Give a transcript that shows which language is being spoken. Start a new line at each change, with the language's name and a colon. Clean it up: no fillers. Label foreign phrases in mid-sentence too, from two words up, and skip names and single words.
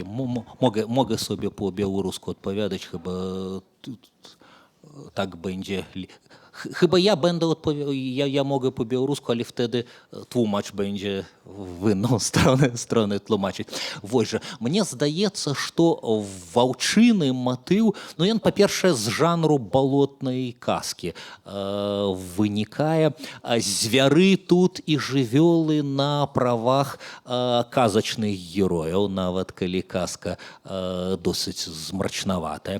Polish: Mogę sobie po białorusku odpowiadać, chyba tak będzie. Chyba ja będę odpowiadał, ja mogę po białorusku, ale wtedy tłumacz będzie w inną stronę tłumaczyć. Właśnie, mnie
Belarusian: zdaється, що ваўчыны матыў, ну ён, па-першае, з жанру балотнай казкі вынікае. Звяры тут і жывёлы на правах казачных герояў, нават калі казка досыць змрачнаватая.